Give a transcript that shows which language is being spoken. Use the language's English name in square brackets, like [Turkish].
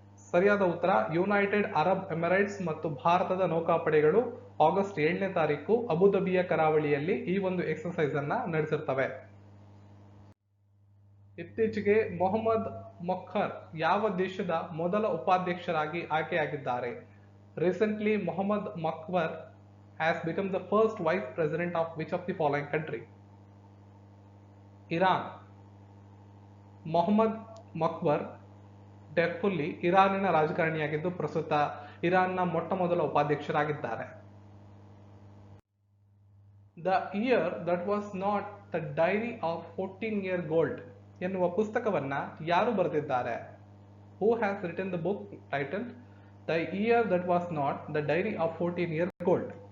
[Kannada] ಸರಿಯಾದ ಉತ್ತರ United Arab Emirates ಮತ್ತು ಭಾರತದ ನೌಕಾಪಡೆಗಳು ಆಗಸ್ಟ್ 7ನೇ ತಾರೀಕು ಅಬುಧಾಬಿಯ ಕರಾವಳಿಯಲ್ಲಿ ಈ ಒಂದು ಎಕ್ಸರ್ಸೈಸ್ ಅನ್ನ ನಡೆಸಿರ್ತವೆ. ಇತ್ತೀಚೆಗೆ ಮೊಹಮ್ಮದ್ ಮೊಖ್ಬರ್ ಯಾವ ದೇಶದ ಮೊದಲ ಉಪಾಧ್ಯಕ್ಷರಾಗಿ ಆಯ್ಕೆಯಾಗಿದ್ದಾರೆ? [English] Recently, Mohammad Mokhbar has become the first vice president of which of the following country? [Kannada] Iran. Mohammed ಮೊಖ್ಬರ್ ಡೆಫುಲ್ಲಿ ಇರಾನಿನ ರಾಜಕಾರಣಿಯಾಗಿದ್ದು ಪ್ರಸ್ತುತ ಇರಾನ್ನ ಮೊಟ್ಟ ಮೊದಲ ಉಪಾಧ್ಯಕ್ಷರಾಗಿದ್ದಾರೆ. [English] The year that was not the diary of 14-year gold [Kannada] ಎನ್ನುವ ಪುಸ್ತಕವನ್ನ ಯಾರು ಬರೆದಿದ್ದಾರೆ? [English] Who has written the book titled The Year That Was Not the Diary of 14-Year Gold?